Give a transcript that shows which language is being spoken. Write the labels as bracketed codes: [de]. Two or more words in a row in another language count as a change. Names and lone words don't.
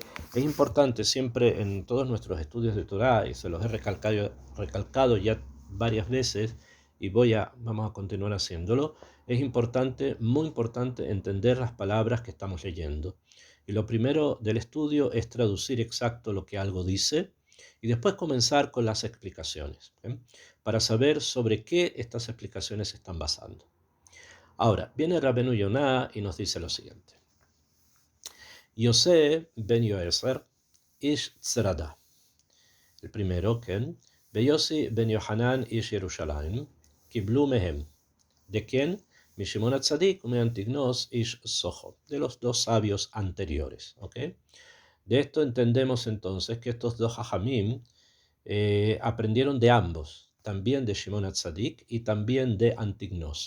[es] Es importante siempre en todos nuestros estudios de Torah, y se los he recalcado ya varias veces, y vamos a continuar haciéndolo, es importante, muy importante, entender las palabras que estamos leyendo. Y lo primero del estudio es traducir exacto lo que algo dice, y después comenzar con las explicaciones, para saber sobre qué estas explicaciones se están basando. Ahora, viene Rabenu Yonah y nos dice lo siguiente. [he] יוסף בן יועזר איש צרדה. [es] El primero, [he] כן ויוסי בן יוחנן איש ירושלים קיבלו מהם. [es] ¿De quién? [he] משמעון הצדיק ומאנטיגנוס איש סוכו. [es] De los dos sabios anteriores. ¿Okay? De esto entendemos entonces que estos dos hajamim aprendieron de ambos, también de Shimon Atzadik y también de Antignos.